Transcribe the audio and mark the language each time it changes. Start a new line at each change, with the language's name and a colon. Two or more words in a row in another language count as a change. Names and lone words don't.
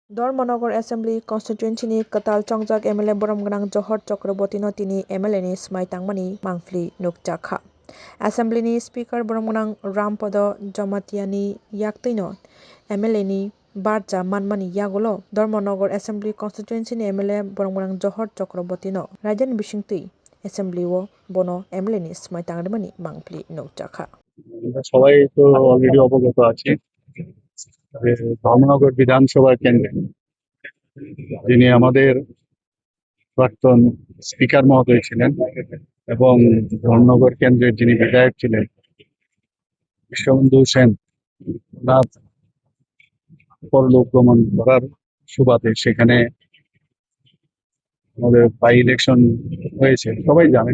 Kok Borok: धर्मनगर
English: assembly constituency
Kok Borok: कताल चंजाक एमएलए बरमगोनां जहर चक्रवर्तीनो तिनि एमएलएनि स्माइतांमानि मांफ्लि नुकजाखा एसेम्बलिनि स्पिकार बरमगोनां रामपद जमातियानि याक्तैनो एमएलएनि बारजा मानमानि यागोलो धर्मनगर
English: assembly constituency
Kok Borok: एमएलए बरमगोनां जहर चक्रवर्तीनो रायजोनि बिसिंतुइ एसेम्बलिओ बनो एमएलएनि स्माइतांमानि मांफ्लि नुकजाखा
Bangla: সবাই তো অলরেডি অবগত আছে যে ধর্মনগর বিধানসভা কেন্দ্রে যিনি আমাদের প্রাক্তন স্পিকার মহোদয় ছিলেন এবং ধর্মনগর কেন্দ্রের যিনি বিধায়ক ছিলেন বিশ্ববন্ধু সেন ওনার পরলোক গমন করার সুবাদে সেখানে আমাদের
English: by election
Bangla: হয়েছে, সবাই জানেন।